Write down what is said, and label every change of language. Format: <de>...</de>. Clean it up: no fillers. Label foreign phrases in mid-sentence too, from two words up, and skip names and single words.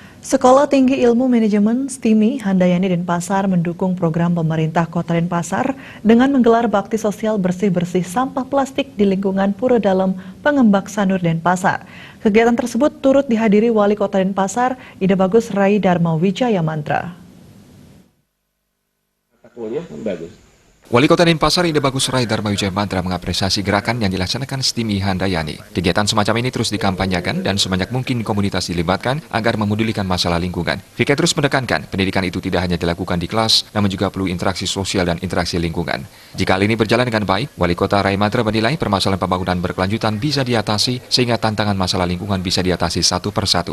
<id>Sekolah Tinggi Ilmu Manajemen STIMI Handayani Denpasar mendukung program pemerintah Kota Denpasar dengan menggelar bakti sosial bersih-bersih sampah plastik di lingkungan Pura Dalem, Pengembak Sanur Denpasar. Kegiatan tersebut turut dihadiri Wali Kota Denpasar, Ida Bagus Rai Dharma Wijaya Mantra. Wali Kota Denpasar Ida Bagus Rai Dharma Wijaya Mantra mengapresiasi gerakan yang dilaksanakan STIMI Handayani. Kegiatan semacam ini terus dikampanyekan dan sebanyak mungkin komunitas dilibatkan agar memedulikan masalah lingkungan. Vika terus menekankan pendidikan itu tidak hanya dilakukan di kelas, namun juga perlu interaksi sosial dan interaksi lingkungan. Jika hal ini berjalan dengan baik, Wali Kota Rai Mantra menilai permasalahan pembangunan berkelanjutan bisa diatasi sehingga tantangan masalah lingkungan bisa diatasi satu persatu.</id>